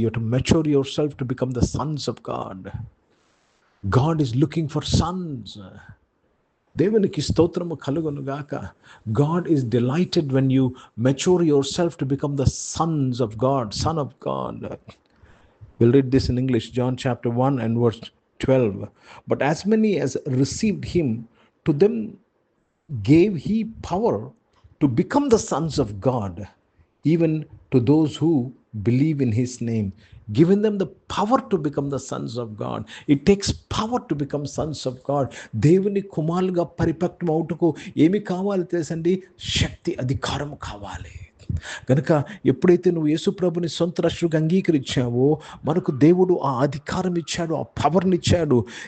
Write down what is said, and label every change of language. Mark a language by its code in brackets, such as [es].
[en] You have to mature yourself to become the sons of God. God is looking for sons. [te] దేవునికి స్తోత్రము కలుగును గాక. [en] God is delighted when you mature yourself to become the sons of God, son of God. We'll read this in English, John chapter 1 and verse 12. But as many as received him, to them gave he power to become the sons of God, even to those who believe in his name. Given them the power to become the sons of God. It takes power to become sons of God. [te] దేవుని కుమారులుగా పరిపక్వం అవుటకు ఏమి కావాలి తెలుసండి? శక్తి, అధికారం కావాలి. కనుక ఎప్పుడైతే నువ్వు యేసుప్రభుని సొంత రక్షకుడిగా అంగీకరించావో, మనకు దేవుడు ఆ అధికారం ఇచ్చాడు, ఆ పవర్ని ఇచ్చాడు.